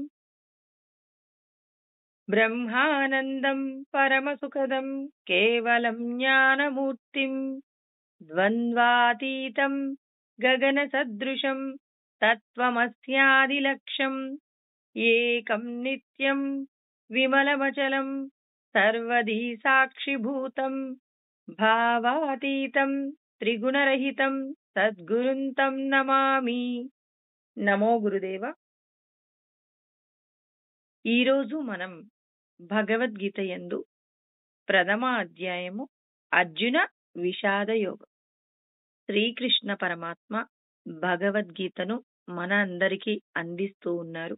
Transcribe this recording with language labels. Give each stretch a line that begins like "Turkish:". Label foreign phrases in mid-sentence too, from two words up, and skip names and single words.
Sanskrit: ब्रह्मानन्दं परमसुखदं केवलं ज्ञानमूर्तिं द्वन्द्वातीतं गगनसदृशं तत्त्वमस्यादिलक्ष्यम् एकं नित्यं विमलमचलं सर्वधी साक्षिभूतं भावातीतं त्रिगुणरहितं सद्गुरुं तं నమామి। నమో గురుదేవ।
Telugu: ఈరోజు మనం భగవద్గీత యందు ప్రథమ అధ్యాయము అర్జున విషాద యోగం। శ్రీకృష్ణ పరమాత్మ భగవద్గీతను మన అందరికీ అందిస్తూ ఉన్నారు।